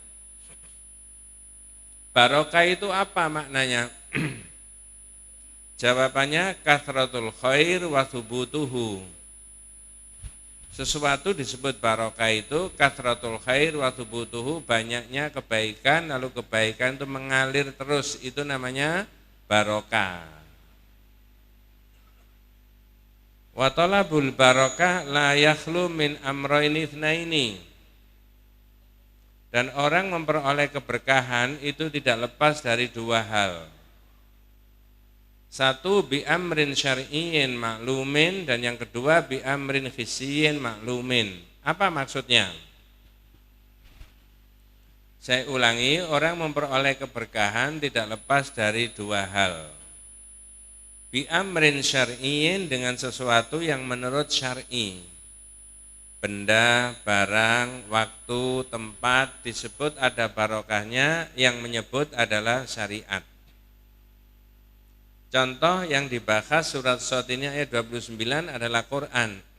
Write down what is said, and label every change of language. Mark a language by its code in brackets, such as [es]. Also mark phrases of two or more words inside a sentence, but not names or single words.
[id] Barokah itu apa maknanya? [ar] Jawabannya كثرة الخير وثبوته. [id] Sesuatu disebut barokah itu [ar] كثرة الخير وثبوته, [id] banyaknya kebaikan, lalu kebaikan itu mengalir terus, itu namanya barokah. [ar] وطلب البركة لا يخلو من أمرين اثنين. [id] Dan orang memperoleh keberkahan itu tidak lepas dari dua hal. [ar] Satu بأمر شرعي معلوم, [id] dan yang kedua [ar] بأمر حسي معلوم. [id] Apa maksudnya? Saya ulangi, orang memperoleh keberkahan tidak lepas dari dua hal. [ar] بأمر شرعي, [id] dengan sesuatu yang menurut syar'i. Benda, barang, waktu, tempat disebut ada barokahnya, yang menyebut adalah syariat. Contoh yang dibahas surat Shad ini ayat 29 adalah Quran.